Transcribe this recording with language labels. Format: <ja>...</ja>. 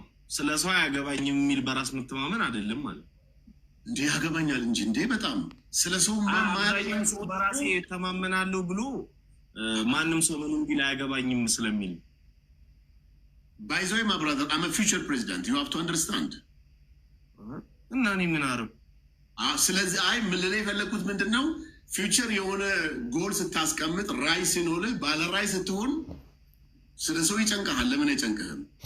<am>ስለ ሰው ያገባኝ የሚል በራስ መተማመን አይደለም ማለት እንዴ? ያገባኛል እንጂ እንዴ! በጣም ስለ ሰው ሰው በራሴ ተማመናለሁ ብሎ ማንም ሰው ምንም ቢል አያገባኝም ስለሚል</am> <en>By the way, my brother, I'm a future president. You have to understand.</en> <am>እና እኔ ምን አረብ ስለዚህ ምን ልልህ የፈለኩት ምንድን ነው፣ ፊውቸር የሆነ ጎል ስታስቀምጥ ራይ ሲኖርህ ባለ ራይ ስትሆን ስለ ሰው ይጨንቀሃል። ለምን አይጨንቅህም?</am>